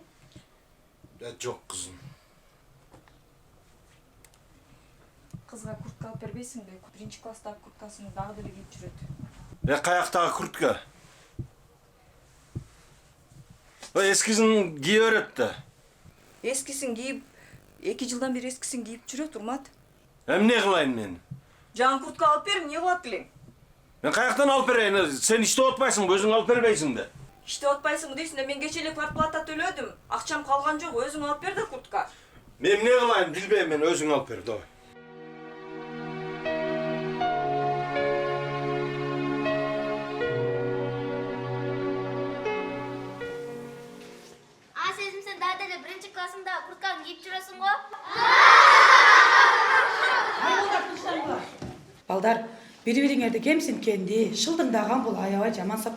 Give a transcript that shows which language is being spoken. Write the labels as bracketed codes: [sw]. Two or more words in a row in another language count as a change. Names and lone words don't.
[kk] Жоқ қызым. Қызға куртка алып бербейсің бе? [ky] Биринчи класстагы курткасын дагы деле кийип жүрөт. [kk] Қаяқтағы куртка? Ескісін кие берет. [ky] Ескисин кийип, 2 жылдан бери ескисин кийип жүрөт, Урмат. Эмне кылайын мен? Жаңы куртка алып берип, эмне кылат элең? [kk] Мен қаяқтан алып берейін? Сен иштеп отпайсың, өзің алып бербейсің де. [ky] Иштеп атпайсың дейсің да, мен кече эле квартплата төлөдүм. Акчам калган жок, өзүң алып бер да куртка. Мен эмне кылайын билбейм, мен өзүң алып бер, давай. [kk] Сезім сен daha деле бірінші классыңда куртканы киіп жүресің ғой? [ky] Балдар, бири-бириңерди кемсинткенди, шылдыңдаган бул аябай жаман сапат.